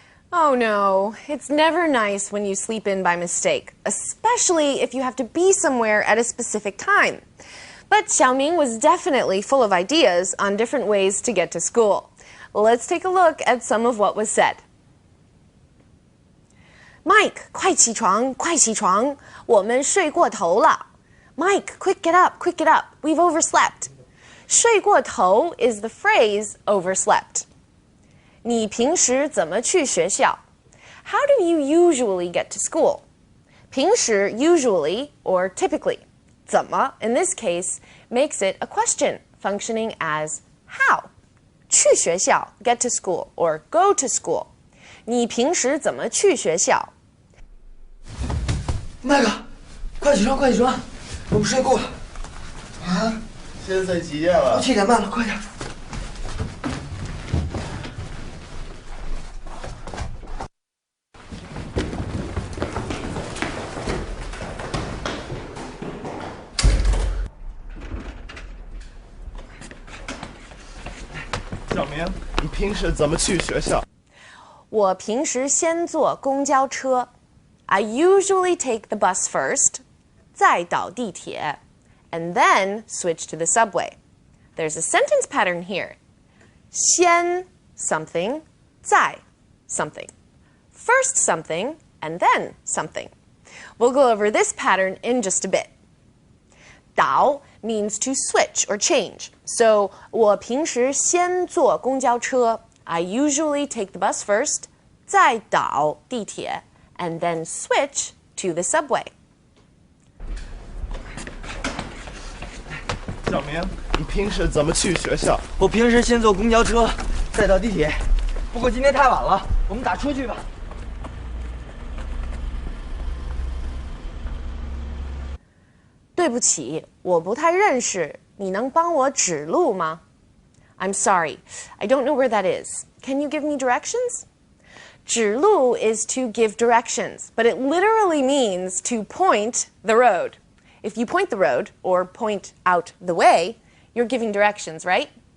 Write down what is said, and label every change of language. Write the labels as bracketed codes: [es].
[en] Oh no, it's never nice when you sleep in by mistake, especially if you have to be somewhere at a specific time. But Xiaoming was definitely full of ideas on different ways to get to school. Let's take a look at some of what was said. [zh] Mike, 快起床，快起床，我们睡过头了。 [en] Mike, quick get up, quick get up, we've overslept. 睡过头 is the phrase overslept. [zh] 你平时怎么去学校? [en] How do you usually get to school? 平时 usually or typically. 怎么 in this case makes it a question functioning as how. 去学校 get to school or go to school. [zh] 你平时怎么去学校? Mike，快起床，快起床！我们睡过了。啊？现在几点了？7点半了，快点。小明，你平时怎么去学校？我平时先坐公交车。 [en] I usually take the bus first, [zh] 再倒地铁, [en] and then switch to the subway. There's a sentence pattern here. 先 something, 再 something. First something, and then something. We'll go over this pattern in just a bit. 倒 means to switch or change. So, [zh] 我平时先坐公交车. [en] I usually take the bus first, [zh] 再倒地铁 [en] and then switch to the subway. [zh] 小明，你平时怎么去学校？我平时先坐公交车，再到地铁。不过今天太晚了，我们打车去吧。对不起，我不太认识，你能帮我指路吗？ [en] I'm sorry, I don't know where that is. Can you give me directions? 指路 is to give directions, but it literally means to point the road. If you point the road or point out the way, you're giving directions, right?